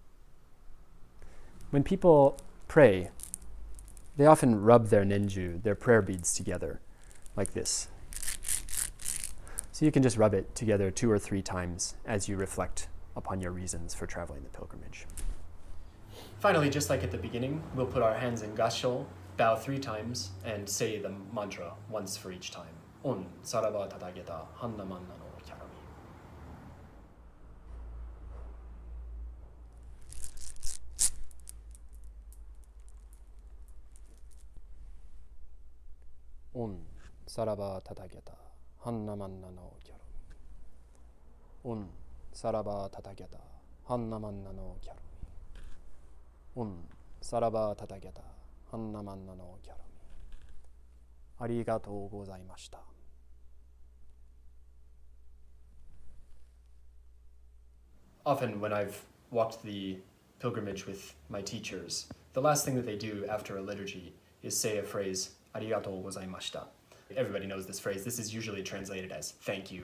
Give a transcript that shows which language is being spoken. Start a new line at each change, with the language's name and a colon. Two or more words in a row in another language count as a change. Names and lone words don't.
English: When people pray, they often rub their nenju, their prayer beads, together like this. So you can just rub it together 2 or 3 times as you reflect upon your reasons for traveling the pilgrimage. Finally, just like at the beginning, we'll put our hands in Gasshō, bow 3 times, and say the mantra once for each time.
Japanese: オン、サラバ、タタギャタ、ハンナ、マンナノー、キャロミ. オン、サラバ、タタギャタ、ハンナ、マンナノー、キャロミ. オン、サラバ、タタギャタ、ハンナ、マンナノー、キャロミ. オン、サラバ、タタギャタ、ハンナ、マンナノー、キャロミ. ありがとうございました.
English: Often when I've walked the pilgrimage with my teachers, the last thing that they do after a liturgy is say a phrase,
Japanese: ありがとうございました.
English: Everybody knows this phrase. This is usually translated as thank you.